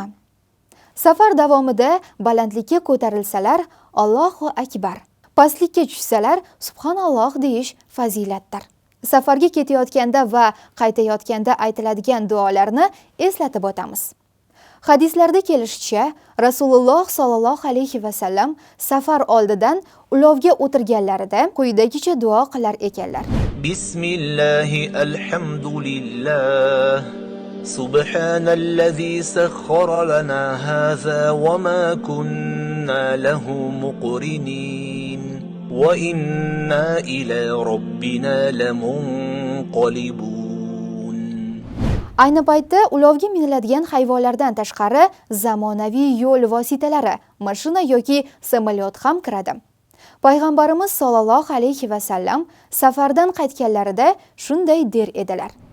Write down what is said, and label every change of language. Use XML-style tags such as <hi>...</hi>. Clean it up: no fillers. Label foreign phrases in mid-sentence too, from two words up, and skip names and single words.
<uz>Safar davomida balandlikka ko'tarilsalar</uz> <ar>الله أكبر,</ar> <uz>pastlikka tushsalar subhanalloh deyish fazilatdir. Safarga ketayotganda va qaytayotganda aytiladigan duolarni eslatib o'tamiz. Hadislarda kelishicha, Rasululloh</uz> <ar>صلى الله عليه وسلم</ar> <uz>safar oldidan ulovga o'tirganlarida quyidagicha duo qilar ekanlar.</uz> <ar>بسم الله الحمد لله سبحان الذي سخر لنا هذا وما كنا له مقرنين وإنا إلى ربنا لمنقلبون.</ar> <uz>Ayni paytda ulovga miniladigan hayvonlardan tashqari zamonaviy yo'l vositalari, mashina yoki samolyot ham kiradi. Payg'ambarimiz</uz> <ar>صلى الله عليه وسلم</ar> <uz>safardan qaytganlarida shunday der edilar.</uz>